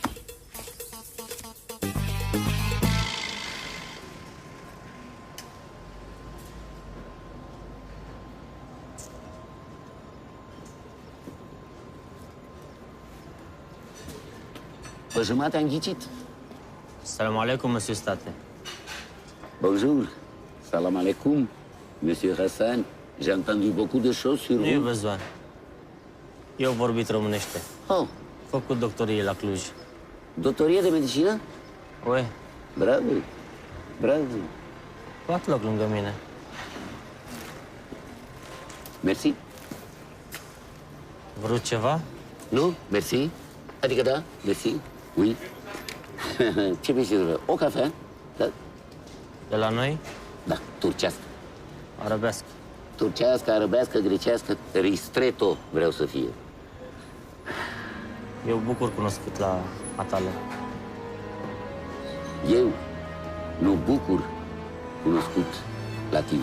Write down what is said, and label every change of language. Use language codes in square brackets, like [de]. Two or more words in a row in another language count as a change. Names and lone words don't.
[ro] Pe jumătate am ghicit. [ar] سلام عليكم, [fr] monsieur State. Bonjour. [ar] سلام عليكم, [fr] monsieur Hassan. J'ai entendu beaucoup de choses sur [ro] Nu e [fr] vous. [ro] bezoan. Eu vorbit românește. Oh. Făcut doctorie la Cluj. Doctorie de medicină? Ue. Bravo. Bravo. Fac loc lângă mine. [fr] Merci. [ro] Vrut ceva? Nu, merci. Adică da, [fr] merci. Oui. [ro] Ce vrei să zic? O cafea? Da? De la noi? Da, turcească. Arabească. Turcească, arabească, grecească, ristretto vreau să fie. Eu bucur cunoscut la Atale. Eu nu bucur cunoscut la tine.